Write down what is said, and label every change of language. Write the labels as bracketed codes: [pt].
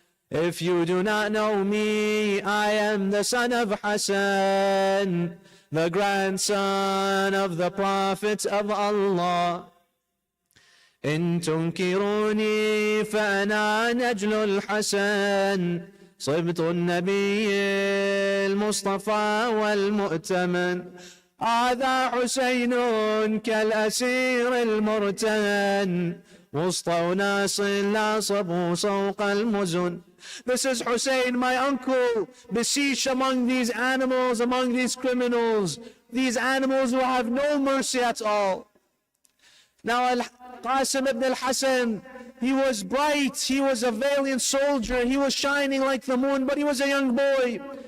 [en] If you do not know me, I am the son of Hassan, the grandson of the Prophet of Allah. [ar] إن تنكروني فأنا نجل الحسن صبط النبي المصطفى والمؤتمن. هذا حسين كالأسير المرتهن وسط أناس لاصبوا سوق المزن. [en] This is Hussein, my uncle, besieged among these animals, among these criminals, these animals who have no mercy at all. Now Al-Qasim ibn al-Hasan, he was bright, he was a valiant soldier, he was shining like the moon, but he was a young boy.